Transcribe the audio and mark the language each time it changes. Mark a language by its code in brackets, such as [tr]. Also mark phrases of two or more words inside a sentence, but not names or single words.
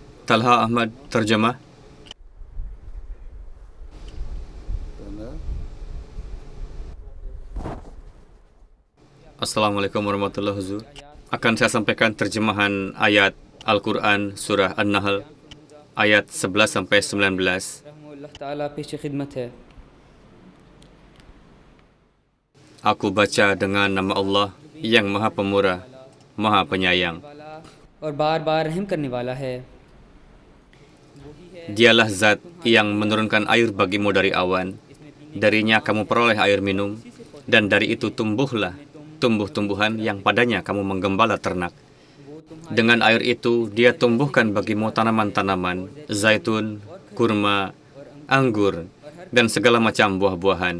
[id] Talha Ahmad, terjemah. Benar. [ar] السلام عليكم ورحمة الله وبركاته. [id] Akan saya sampaikan terjemahan ayat Al-Quran Surah An-Nahl ayat 11 sampai 19. [ur] अल्लाह ताला पेश खिदमत है। [id] Aku baca dengan nama Allah yang Maha Pemurah, Maha Penyayang. [ur] और बार बार रहम करने वाला है। [id] Dialah zat yang menurunkan air bagimu dari awan. Darinya kamu peroleh air minum, dan dari itu tumbuhlah tumbuh-tumbuhan yang padanya kamu menggembala ternak. Dengan air itu, dia tumbuhkan bagimu tanaman-tanaman, zaitun, kurma, anggur, dan segala macam buah-buahan.